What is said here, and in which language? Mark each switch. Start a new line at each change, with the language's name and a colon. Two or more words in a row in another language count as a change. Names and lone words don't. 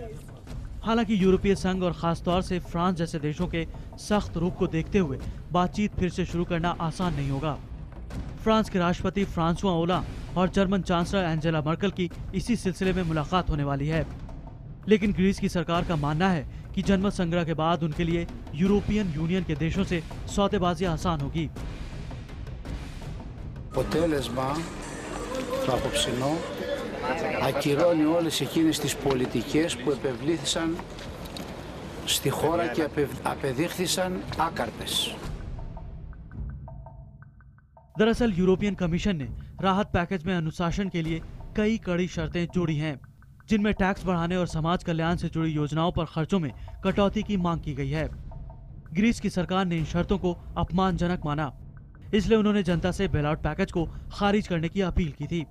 Hindi: हालांकि यूरोपीय संघ और खास तौर से फ्रांस जैसे देशों के सख्त रुख को देखते हुए बातचीत फिर से शुरू करना आसान नहीं होगा। फ्रांस के राष्ट्रपति फ्रांसुआ ओलांद और जर्मन चांसलर एंजेला मर्केल की इसी सिलसिले में मुलाकात होने वाली है। लेकिन ग्रीस की सरकार का मानना है कि जनमत संग्रह के बाद उनके लिए यूरोपियन यूनियन के देशों से सौदेबाजी आसान होगी।
Greek: αποτέλεσμα το απόψινό ακυρώνει όλες εκείνες τις πολιτικές που επευλήθησαν στη χώρα και απεδείχθησαν άκαρτες।
Hindi: दरअसल यूरोपियन कमीशन ने राहत पैकेज में अनुशासन के लिए कई कड़ी शर्तें जोड़ी हैं, जिनमें टैक्स बढ़ाने और समाज कल्याण से जुड़ी योजनाओं पर खर्चों में कटौती की मांग की गई है। ग्रीस की सरकार ने इन शर्तों को अपमानजनक माना, इसलिए उन्होंने जनता से
English: bail out package
Hindi: को खारिज करने की अपील की थी।